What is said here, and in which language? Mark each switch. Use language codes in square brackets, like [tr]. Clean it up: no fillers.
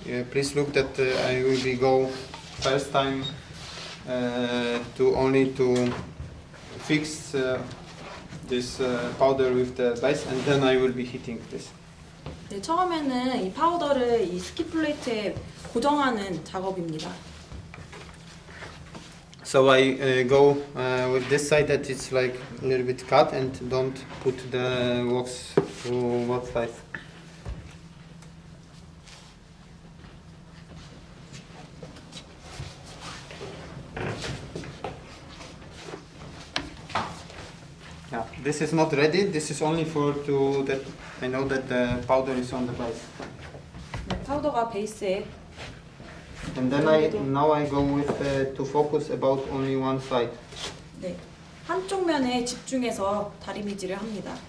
[en] Please look that I will be go first time to fix this powder with the base, and then I will be heating this. [ko] 네, 처음에는 이 파우더를 이 스키 플레이트에 고정하는 작업입니다. [en] So I go with this side that it's like a little bit cut, and don't put the wax to what side. Yeah, this is not ready. This is only for that I know that the powder is on the base. [ko] 네, 파우더가 베이스에. [en] And then now I go with to focus about only one side. [ko] 네, 한쪽 면에 집중해서 다리미질을 합니다.